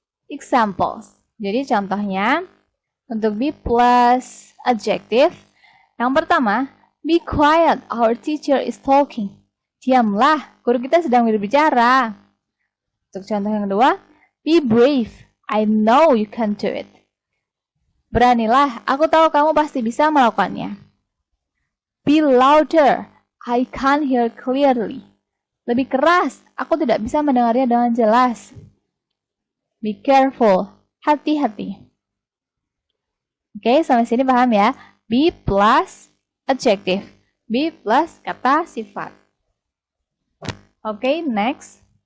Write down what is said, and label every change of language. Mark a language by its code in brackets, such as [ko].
[en] Examples. [id] Jadi contohnya, untuk [en] be plus adjective, [id] yang pertama, [en] be quiet, our teacher is talking. [id] Diamlah, guru kita sedang berbicara. Untuk contoh yang kedua, [en] be brave, I know you can do it. [id] Beranilah, aku tahu kamu pasti bisa melakukannya. [en] Be louder, I can't hear clearly. [id] Lebih keras, aku tidak bisa mendengarnya dengan jelas. [en] Be careful, [id] hati-hati. Oke, sampai sini paham ya? [en] Be plus adjective. Be plus [id] kata sifat. [en] Oke, next.